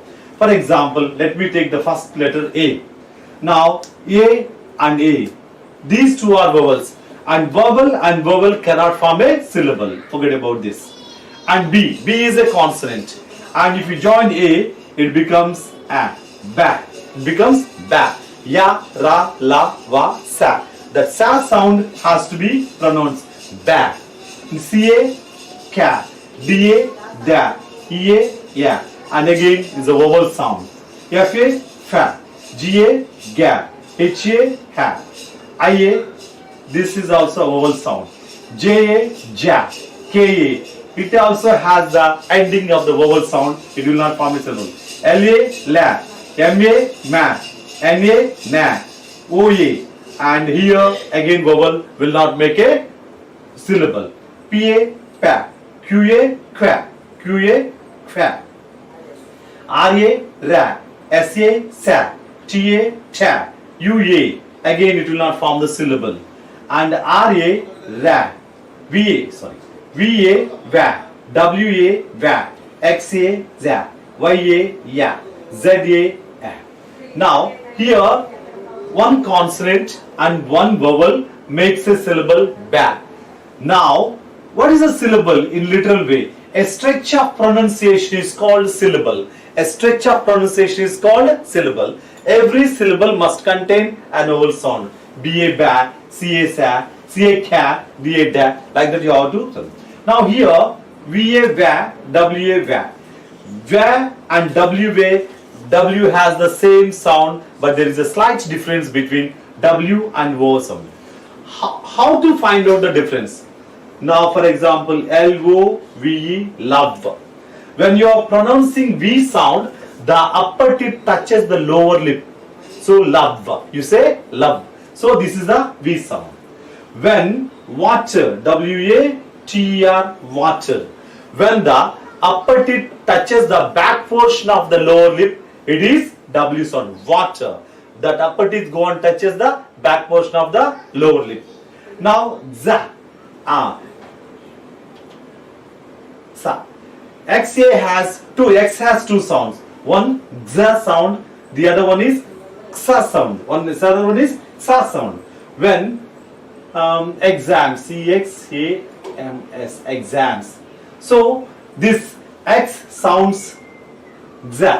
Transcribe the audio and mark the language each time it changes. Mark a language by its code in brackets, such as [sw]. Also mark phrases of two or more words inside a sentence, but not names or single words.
[en] For example, let me take the first letter A. Now, A and A. These 2 are vowels. And vowel cannot form a syllable. Forget about this. And B. B is a consonant. And if you join A, it becomes A. Ba. It becomes ba. Ya, ra, la, va, sa. That sa sound has to be pronounced ba. Ca, ka. Da, da. Ea, ya. And again is a vowel sound. Fa, fa. Ga, ga. Ha, ha. Ia, this is also a vowel sound. Ja, ja. Ka, it also has the ending of the vowel sound. It will not form a syllable. La, la. Ma, na, na. Oye, and here again vowel will not make a syllable. Pa, pa. Qa, qua. Qa, qua. Ra, ra. Sa, sa. Ta, ta. Ua, again it will not form the syllable. And ra, ra. Va, va. Wa, va. Xa, za. Ya, ya. Za, ya. Now here one consonant and one vowel makes a syllable ba. Now what is a syllable in literal way? A stretch of pronunciation is called syllable. A stretch of pronunciation is called syllable. Every syllable must contain an vowel sound. Ba, ba, ca, sa, ca, ca, da, da. Like that you have to. Now here va, va, wa, va. Va and wa. W has the same sound, but there is a slight difference between W and O sound. How to find out the difference? Now, for example, L-O-V-E, love. When you are pronouncing V sound, the upper tip touches the lower lip. So, love. You say love. So, this is the V sound. When water, W-A-T-E-R, water. When the upper tip touches the back portion of the lower lip, it is W sound, water. That upper teeth go and touches the back portion of the lower lip. Now, za, sa. XA has X has 2 sounds. One za sound, the other one is xa sound. The other one is xa sound. When exams, C-X-A-M-S, exams. So this X sounds za.